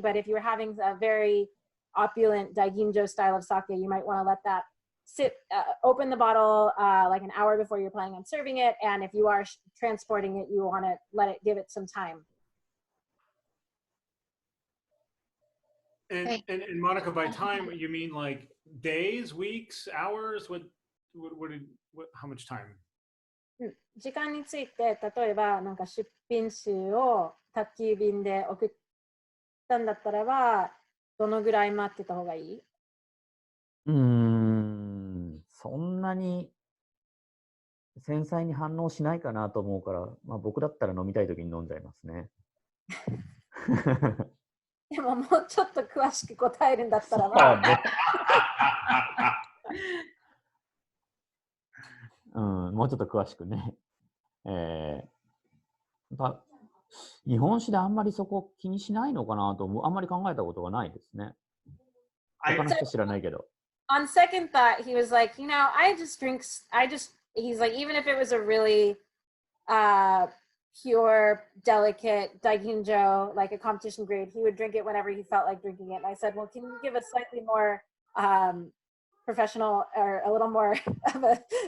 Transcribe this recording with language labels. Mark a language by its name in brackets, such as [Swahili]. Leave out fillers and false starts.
[English] But if you're having a very opulent daiginjo style of sake, you might want to let that sit, open the bottle like an hour before you're planning on serving it. And if you are transporting it, you want to give it some time. And Monica, by time, you mean like days, weeks, hours? How much time? [Japanese] 時間について、例えばなんか出品数を宅急便で送ったんだったらば、どのぐらい待ってた方がいい？そんなに繊細に反応しないかなと思うから、僕だったら飲みたいときに飲んじゃいますね。でももうちょっと詳しく答えるんだったらば。もうちょっと詳しくね。日本酒であんまりそこ気にしないのかなとあんまり考えたことがないですね。他の人知らないけど。 [English] On second thought, he was like, he's like, even if it was a really pure, delicate daiginjo, like a competition grade, he would drink it whenever he felt like drinking it. And I said, well, can you give a slightly more professional or a little more of a